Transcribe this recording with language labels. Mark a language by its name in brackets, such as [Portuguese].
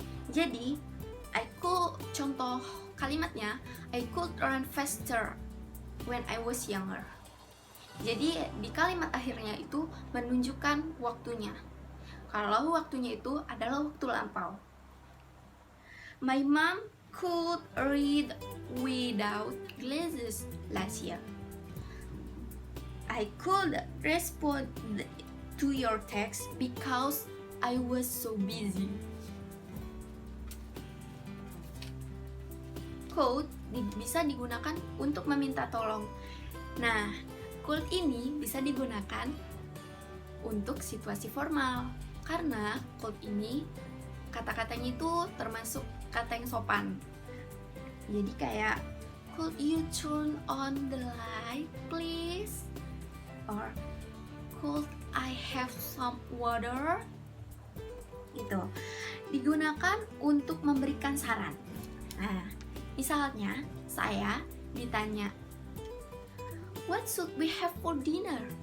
[English] Jadi, contoh kalimatnya, I could run faster when I was younger. [Indonesian] Jadi di kalimat akhirnya itu menunjukkan waktunya. Kalau waktunya itu adalah waktu lampau. [English] My mom could read without glasses last year. I could respond to your text because I was so busy. [Indonesian] Could bisa digunakan untuk meminta tolong. Nah, could ini bisa digunakan untuk situasi formal, karena could ini kata-katanya itu termasuk kata yang sopan. [English] Jadi kayak, could you turn on the light please? Or could I have some water? [Indonesian] Gitu. Digunakan untuk memberikan saran. [English] Nah, misalnya saya ditanya, what should we have for dinner?